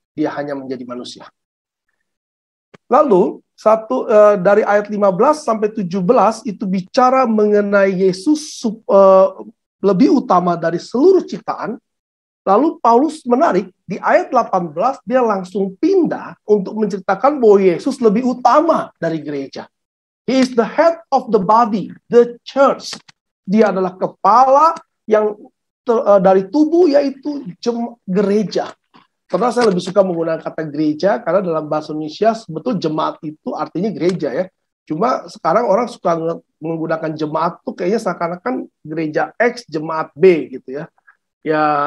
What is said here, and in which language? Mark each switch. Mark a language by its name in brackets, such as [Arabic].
[Indonesian] Dia hanya menjadi manusia. Lalu dari ayat 15 sampai 17 itu bicara mengenai Yesus lebih utama dari seluruh ciptaan. Lalu Paulus menarik, di ayat 18 dia langsung pindah untuk menceritakan bahwa Yesus lebih utama dari gereja. [English] He is the head of the body, the church. [Indonesian] Dia adalah kepala yang dari tubuh, yaitu gereja. Karena saya lebih suka menggunakan kata gereja, karena dalam bahasa Indonesia sebetulnya jemaat itu artinya gereja, ya. Cuma sekarang orang suka menggunakan jemaat tuh kayaknya seakan-akan gereja X, jemaat B gitu ya. Ya,